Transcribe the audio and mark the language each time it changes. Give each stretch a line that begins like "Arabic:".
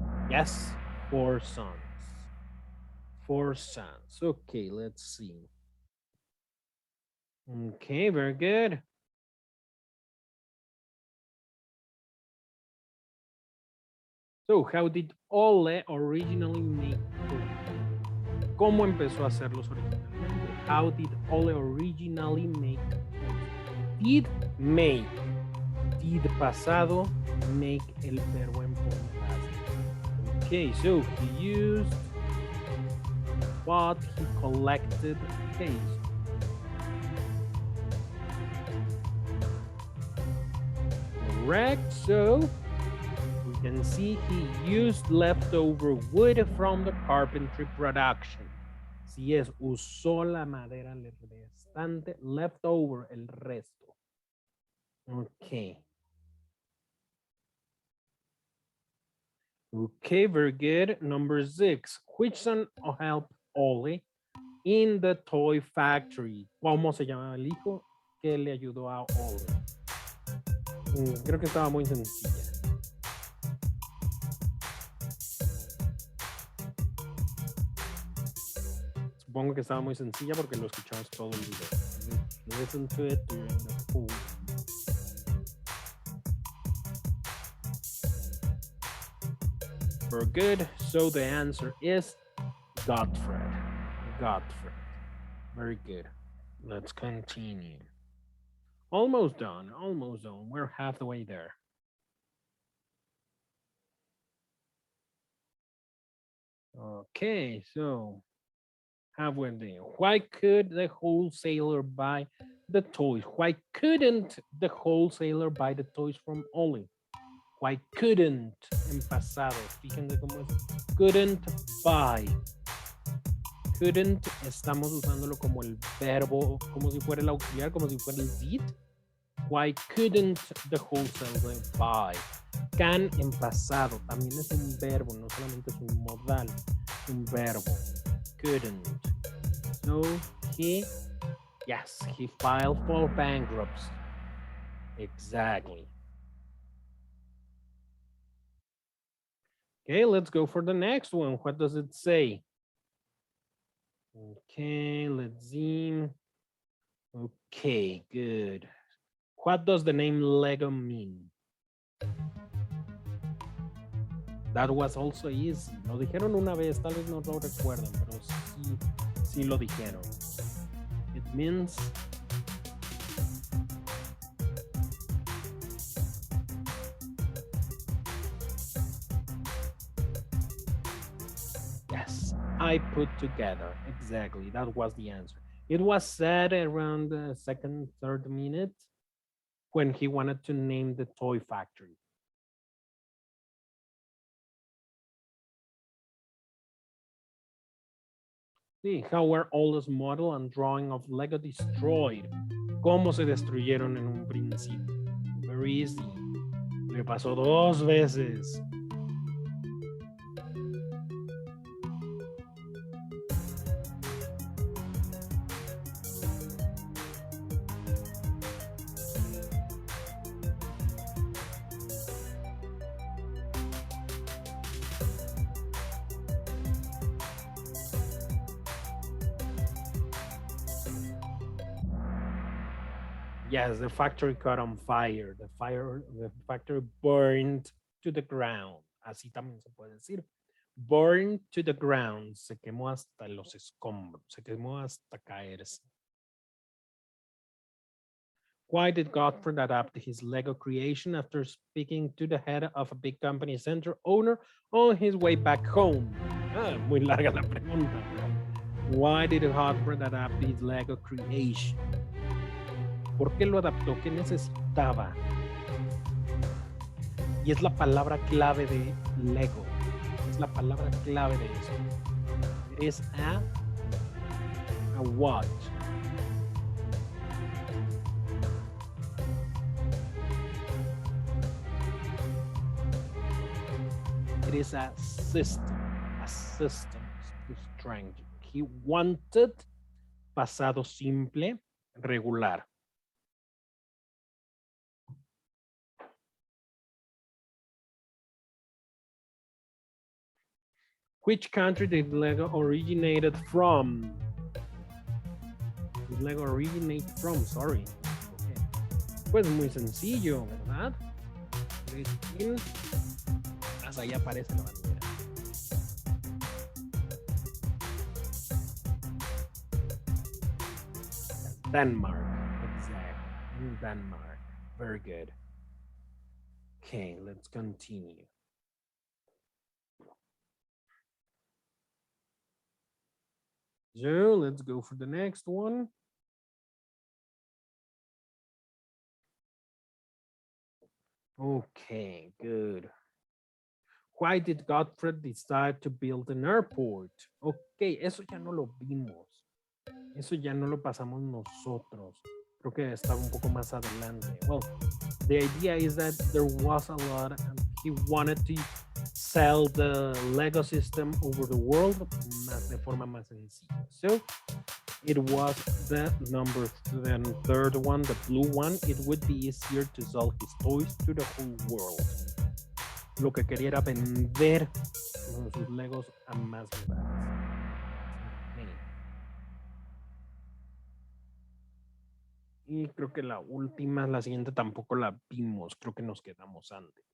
English: Yes, 4 sons. 4 sons. Okay, let's see. Okay, very good. So, how did Ole originally make toys?
Spanish: ¿Cómo empezó a hacerlos originalmente?
English: How did Ole originally make toys? Did make.
Spanish: Did pasado, make el verbo en forma base.
English: Okay, so he used what he collected case. Correct, so we can see he used leftover wood from the carpentry production.
Spanish: Si es, usó la madera restante, leftover, el resto. Okay.
English: Okay, very good. Number 6. Which son helped Ole in the toy factory?
Spanish: ¿Cómo se llama el hijo que le ayudó a Ole? Creo que estaba muy sencilla. Supongo que estaba muy sencilla porque lo escuchamos todo el video.
English: Listen to it during the full. Very good. So the answer is Godfred. Godfred. Very good. Let's continue. Almost done. Almost done. We're half the way there. Okay, so halfway there. Why could the wholesaler buy the toys? Why couldn't the wholesaler buy the toys from Ole? Why couldn't
Spanish: en pasado? Fíjense cómo es.
English: Couldn't buy.
Spanish: Couldn't, estamos usándolo como el verbo, como si fuera el auxiliar, como si fuera el did.
English: Why couldn't the wholesaler buy?
Spanish: Can en pasado también es un verbo, no solamente es un modal, es un verbo.
English: Couldn't. So he filed for bankruptcy. Exactly. Okay, let's go for the next one. What does it say? Okay, let's see. Okay, good. What does the name Lego mean? That was also easy.
Spanish: Lo dijeron una vez, tal vez no lo recuerdan, pero sí lo dijeron.
English: It means yes, I put together. Exactly, that was the answer. It was said around the second, third minute when he wanted to name the toy factory. Sí, how were Ole's model and drawing of Lego destroyed?
Spanish: ¿Cómo se destruyeron en un principio?
English: Very easy.
Spanish: Le pasó 2 veces.
English: Yes, the factory caught on fire. The factory burned to the ground.
Spanish: Así también se puede decir.
English: Burned to the ground.
Spanish: Se quemó hasta los escombros. Se quemó hasta caerse.
English: Why did Godfrey adapt his Lego creation after speaking to the head of a big company center owner on his way back home?
Spanish: Muy larga la pregunta.
English: Why did Godfrey adapt his Lego creation?
Spanish: ¿Por qué lo adaptó? ¿Qué necesitaba? Y es la palabra clave de Lego. Es la palabra clave de eso.
English: Es a watch. It is a system to strength. He wanted,
Spanish: pasado simple, regular.
English: Which country did Lego originated from? Did Lego originate from? Sorry. Okay.
Spanish: Pues muy sencillo, ¿verdad? Hasta ahí aparece la bandera.
English: Denmark. Exactly. In Denmark. Very good. Okay, let's continue. So let's go for the next one. Okay, good. Why did Gottfried decide to build an airport?
Spanish: Ok, eso ya no lo vimos. Eso ya no lo pasamos nosotros. Creo que está un poco más adelante.
English: Well, the idea is that there was a lot and he wanted to sell the Lego system over the world
Spanish: de forma más sencilla.
English: So, it was the third one, the blue one. It would be easier to sell his toys to the whole world.
Spanish: Lo que quería era vender sus Legos a más lugares. Okay. Y creo que la última, la siguiente tampoco la vimos. Creo que nos quedamos antes.